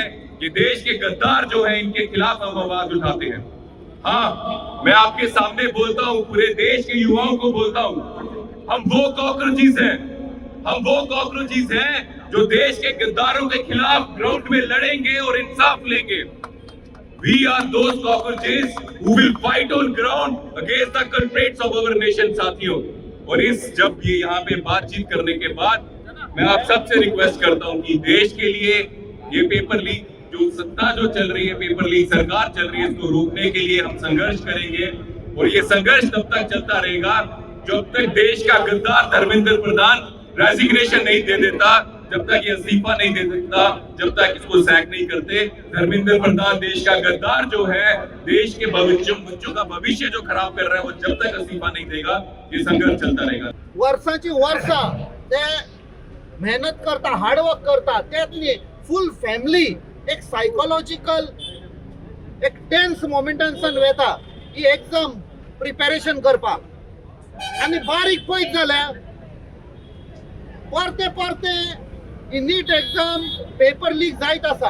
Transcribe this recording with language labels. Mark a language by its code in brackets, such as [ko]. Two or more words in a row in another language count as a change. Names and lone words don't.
[hi] ये देश के गद्दार जो है इनके खिलाफ हम आवाज उठाते हैं। हाँ, मैं आपके सामने बोलता हूँ, पूरे देश के युवाओं को बोलता हूँ, हम वो कॉकरोचेस हैं, हम वो कॉकरोचेस हैं जो देश के गद्दारों के खिलाफ ग्राउंड में लड़ेंगे और इंसाफ लेंगे। [en] We are those cockroaches who will fight on ground against the culprits of our nation साथियों। [hi] और जब ये यहाँ पे बातचीत करने के बाद मैं आप सबसे रिक्वेस्ट करता हूँ कि देश के लिए ये [en] paper leak [hi] जो सत्ता जो चल रही है, [en] paper leak [hi] सरकार चल रही है, इसको रोकने के लिए हम संघर्ष करेंगे। और ये संघर्ष तब तक चलता रहेगा जब तक देश का गद्दार धर्मेंद्र प्रधान रेजिग्नेशन नहीं दे देता, जब तक ये इस्तीफा नहीं दे देता, जब तक इसको सैक नहीं करते। धर्मेंद्र प्रधान देश का गद्दार जो है, देश के बच्चों का भविष्य जो खराब कर रहा है, वो जब तक इस्तीफा नहीं देगा ये संघर्ष चलता रहेगा। [kok] वर्षाची वर्षा ते मेहनत करता, हार्डवर्क करता, त्यातली [en] full family [kok] एक सायकोलॉजिकल एक टेन्स मोमेंटांसान वेता ही [en] exam preparation [kok] करपाक, आनी बारीक पळयत जाल्यार परते परते ही नीट [en] exam paper leak [kok] जायत आसा।